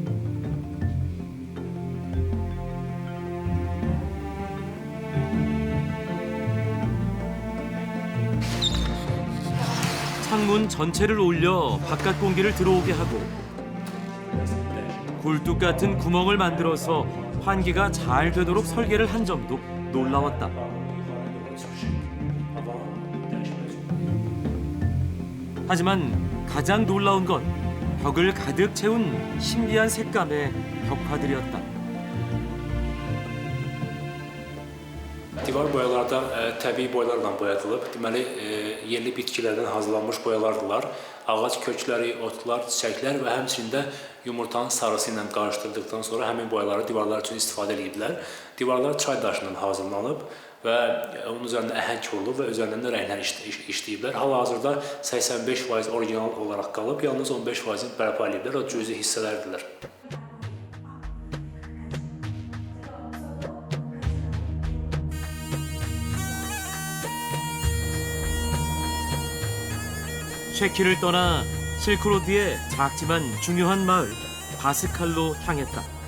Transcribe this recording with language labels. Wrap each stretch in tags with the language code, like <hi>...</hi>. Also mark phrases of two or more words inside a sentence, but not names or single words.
<ko>창문 전체를 올려 바깥 공기를 들어오게 하고 굴뚝 같은 구멍을 만들어서 환기가 잘 되도록 설계를 한 점도 놀라웠다. 하지만 가장 놀라운 건 벽을 가득 채운 신비한 색감의 벽화들이었다.</ko> <az>Divar boyalarda təbii boyalarla boyadılıb. Deməli, yerli bitkilərdən hazırlanmış boyalardılar. Ağac kökləri, otlar, çiçəklər və həmçində yumurtanın sarısı ilə qarışdırdıqdan sonra həmin boyaları divarlar üçün istifadə ediblər. Divarlar çay daşından hazırlanıb və onun üzərində əhəng olunub və üzərindən də rənglər işləyiblər. Hal-hazırda 85% orijinal olaraq qalıb, yalnız 15%-ni bərpa ediblər, o cüzi hissələrdirlər.</az> <ko>셰키를 떠나 실크로드의 작지만 중요한 마을 바스칼로 향했다.</ko>